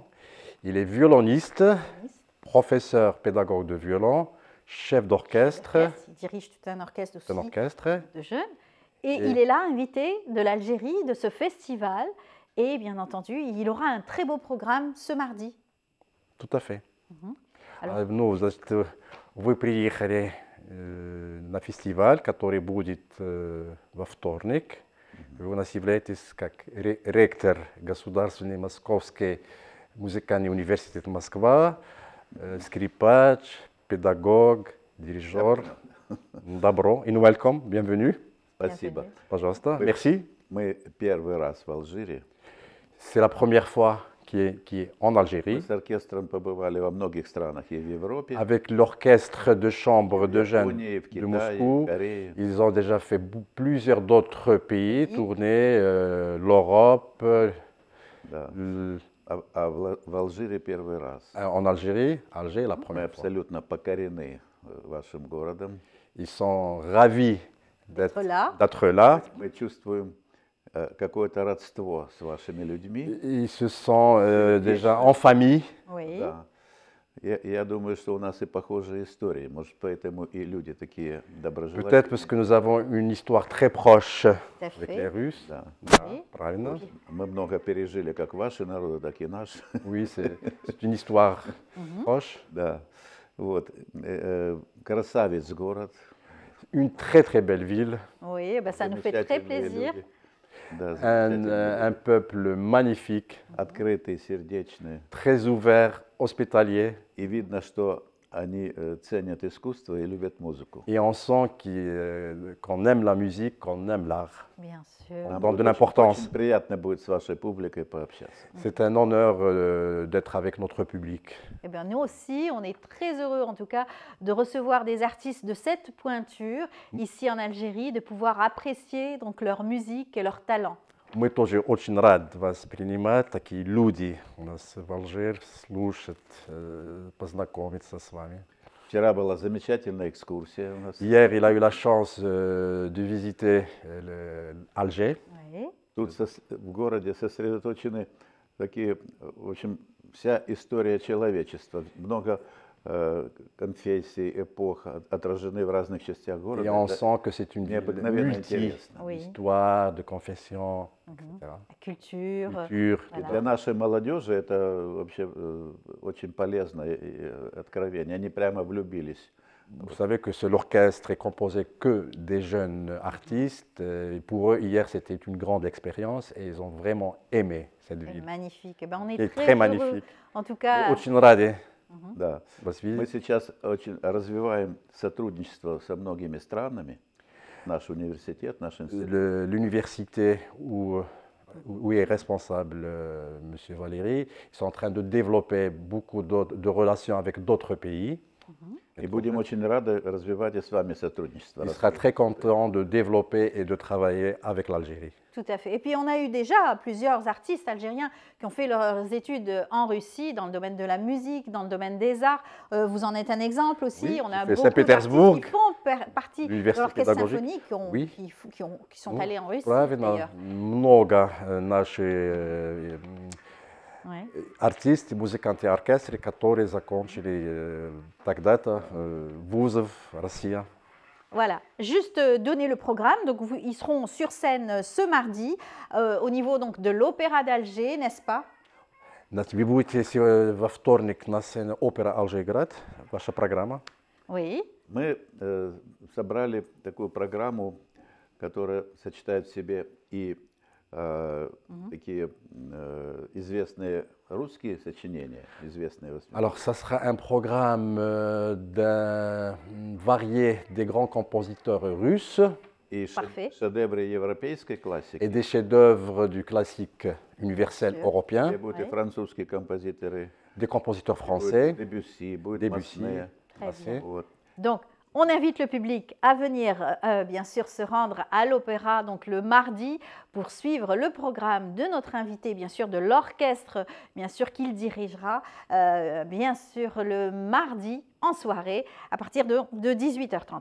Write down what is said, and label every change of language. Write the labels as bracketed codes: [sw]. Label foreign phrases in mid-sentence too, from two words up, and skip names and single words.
[fr] Il est violoniste, professeur pédagogue de violon, chef d'orchestre. Il dirige tout un orchestre aussi de jeunes. Et il est là, invité de l'Algérie, de ce festival. Et bien entendu, il aura un très beau programme ce mardi. Tout à fait. [ru] Ну, значит, вы приехали на фестиваль, который будет во вторник. Вы у нас являетесь как ректор Государственный Московский музыкальный университет Москва, скрипач, [fr] pédagogue, dirigeant. [ru] Добро. И welcome, bienvenue. Спасибо. Пожалуйста. Merci. Мы первый раз в Алжире. [fr] C'est la première fois qui est en Algérie. [ru] Мы с оркестром побывали во многих странах и в Европе. [fr] Avec l'orchestre de chambre de jeunes de Moscou, ils ont déjà fait plusieurs d'autres pays, tourné l'Europe. [ru] В Алжире первый раз. [fr] En Algérie, Alger la première fois. [ru] Мы абсолютно покорены вашим городом. [fr] Ils sont ravis d'être là. [ru] Мы чувствуем какое-то родство с вашими людьми. [fr] Ils se sentent déjà en famille. Oui. [ru] Да. Я думаю, что у нас и похожие истории. Может, поэтому и люди такие доброжелательные. [fr] Peut-être parce que nous avons une histoire très proche avec les Russes. [ru] Да. Правильно. Мы много пережили, как ваши народы, так и наши. [fr] Oui, c'est une histoire proche. [ru] Да. Вот. Красавец город. [fr] Une très très belle ville. Oui, ben ça nous fait très plaisir. Un peuple magnifique, [ru] открытый, сердечный, [fr] très ouvert, hospitalier. И видно, что они ценят искусство и любят музыку. Et on sent qu'on aime la musique, qu'on aime l'art. Bien sûr. On donne de l'importance. [ru] Очень приятно будет с вашей публикой пообщаться. [fr] C'est un honneur d'être avec notre public. Eh bien, nous aussi, on est très heureux en tout cas de recevoir des artistes de cette pointure ici en Algérie, de pouvoir apprécier donc leur musique et leur talent. [ru] Мы тоже очень рады вас принимать, такие люди у нас в Алжире, слушать, познакомиться с вами. Вчера была замечательная экскурсия у нас. [fr] Hier, il a eu la chance de visiter Alger. Oui. [ru] Тут в городе сосредоточены такие, в общем, вся история человечества. Много конфессий, эпох отражены в разных частях города. [fr] Et on sent que c'est une multi-histoire de confession, etc. Culture. [ru] И для нашей молодежи это вообще очень полезно и откровение. Они прямо влюбились. [fr] Vous savez que l'orchestre est composé que des jeunes artistes. Et pour eux, hier, c'était une grande expérience et ils ont vraiment aimé cette ville. Magnifique. Ben, on est très heureux, magnifique. En tout cas. [ru] Очень рады. Да. Мы сейчас очень развиваем сотрудничество со многими странами. Наш университет, наш институт. [fr] L'université où est responsable M. Valéry, ils sont en train de développer beaucoup de relations avec d'autres pays. [ru] И будем очень рады развивать и с вами сотрудничество. [fr] Il sera très content de développer et de travailler avec l'Algérie. Tout à fait. Et puis on a eu déjà plusieurs artistes algériens qui ont fait leurs études en Russie, dans le domaine de la musique, dans le domaine des arts. Vous en êtes un exemple aussi. Oui, on a beaucoup d'artistes qui font partie de l'orchestre symphonique, qui sont allés en Russie. [ru] Правильно. Много наших артисты, музыканты оркестра, которые закончили когда-то вузов Россия. [fr] Voilà, juste donner le programme. Donc, ils seront sur scène ce mardi au niveau donc, de l'Opéra d'Alger, n'est-ce pas? [ru] Вы будете во вторник на сцене опера Алжир-Град, ваша программа? [fr] Oui. [ru] Мы собрали такую программу которая сочетает в себе и такие известные русские сочинения, известные. [fr] Alors, ça sera un programme varié des grands compositeurs russes [ru] et шедевры европейской классики. [fr] Et des chefs-d'œuvre du classique universel européen. Будут и французские композиторы. Des compositeurs français. Debussy, [ru] Вот. [fr] Donc, on invite le public à venir, bien sûr, se rendre à l'Opéra donc le mardi pour suivre le programme de notre invité, bien sûr, de l'orchestre, bien sûr, qu'il dirigera, bien sûr, le mardi en soirée à partir de 18h30.